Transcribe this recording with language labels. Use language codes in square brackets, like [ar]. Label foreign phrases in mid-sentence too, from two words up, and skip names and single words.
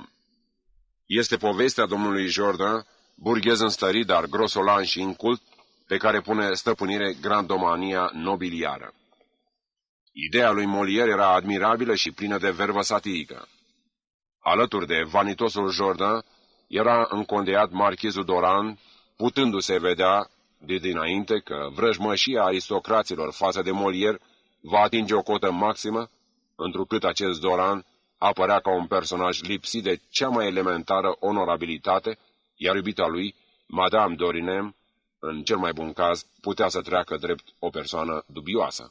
[ro] Este povestea domnului Jordan, burghez înstărit, dar grosolan și incult, pe care pune stăpânire grandomania nobiliară. Ideea lui Molière era admirabilă și plină de vervă satirică. Alături de vanitosul Jordan era încondeat marchizul Doran, putându-se vedea de dinainte că vrăjmășia aristocraților față de Molière va atinge o cotă maximă, întrucât acest Doran apărea ca un personaj lipsit de cea mai elementară onorabilitate, iar iubita lui, Madame Dorinem, în cel mai bun caz, putea să treacă drept o persoană dubioasă.